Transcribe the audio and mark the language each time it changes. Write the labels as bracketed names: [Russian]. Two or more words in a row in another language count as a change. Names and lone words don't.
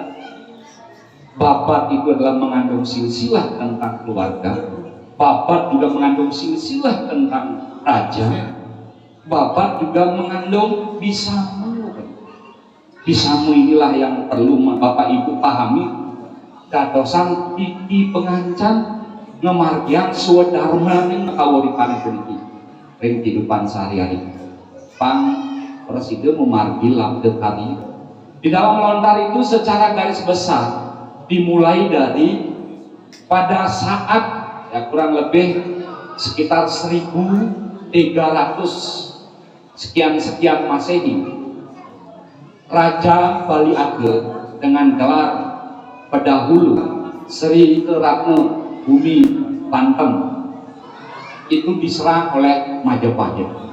[Indonesian] Babat itu adalah mengandung silsilah tentang keluarga. Babat juga mengandung silsilah tentang raja. Babat juga mengandung bisamu. Bisamu inilah yang perlu Bapak Ibu pahami. [Balinese] Dadosan titi pengancan ngemargian swadharma ning kawuripan puniki ring kehidupan sehari-hari. Pang Presiden memargi labde kami [Indonesian] di dalam lontar itu secara garis besar dimulai dari pada saat ya kurang lebih sekitar 1300 sekian Masehi Raja Bali Age dengan gelar Pedahulu Sri Ratna Bumi Banten itu diserang oleh Majapahit.